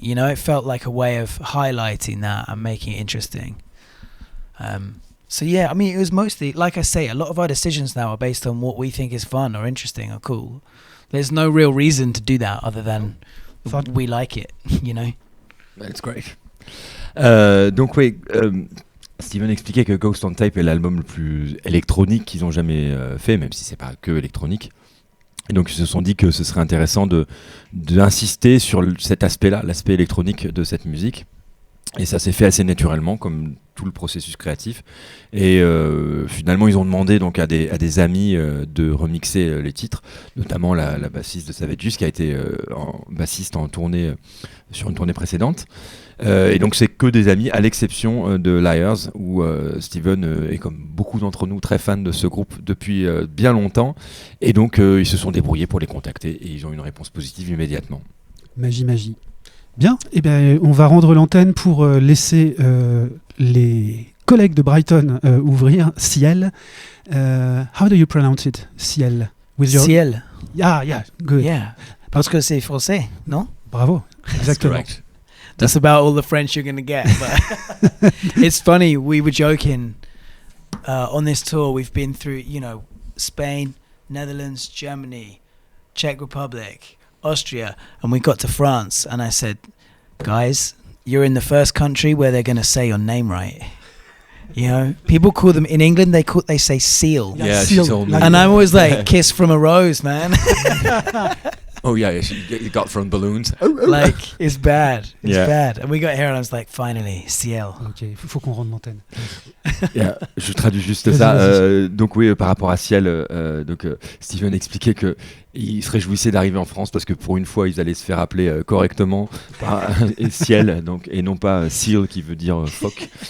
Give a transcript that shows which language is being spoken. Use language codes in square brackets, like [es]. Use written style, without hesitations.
[en] You know, it felt like a way of highlighting that and making it interesting. So yeah, I mean, it was mostly, like I say, a lot of our decisions now are based on what we think is fun or interesting or cool. There's no real reason to do that other than we like it, you know. That's great. [fr] Donc oui, Steven expliquait que Ghost on Tape est l'album le plus électronique qu'ils ont jamais fait, même si c'est pas que électronique. Et donc ils se sont dit que ce serait intéressant d'insister sur cet aspect-là, l'aspect électronique de cette musique. Et ça s'est fait assez naturellement, comme tout le processus créatif. Et finalement, ils ont demandé donc à des amis de remixer les titres, notamment la bassiste de Savages, qui a été bassiste sur une tournée précédente. Et donc, c'est que des amis, à l'exception de Liars, où Steven est, comme beaucoup d'entre nous, très fan de ce groupe depuis bien longtemps. Et donc, ils se sont débrouillés pour les contacter et ils ont eu une réponse positive immédiatement. Magie. Bien, eh bien, on va rendre l'antenne pour laisser les collègues de Brighton ouvrir. [en] Ciel. How do you pronounce it? Ciel. Ciel. Yeah, good. Yeah. [fr] Parce que c'est français, non? Bravo. Exactement. [en] That's about all the French you're going to get. But it's funny, we were joking on this tour. We've been through, Spain, Netherlands, Germany, Czech Republic, Austria, and we got to France, and I said, guys, you're in the first country where they're going to say your name right. You know, people call them in England, they say seal. Yeah, she told me. And I'm always like, kiss from a rose, man. Oh yeah, you got from balloons. Like, it's bad. It's Yeah. bad. And we got here and I was like, finally, ciel. [fr] Ok, faut qu'on rende l'antenne. Yeah, je traduis juste Vas-y, ça. vas-y. Donc oui, par rapport à Ciel, Steven expliquait que il se réjouissait d'arriver en France parce que pour une fois, ils allaient se faire appeler correctement par Ciel, donc, et non pas Seal qui veut dire phoque.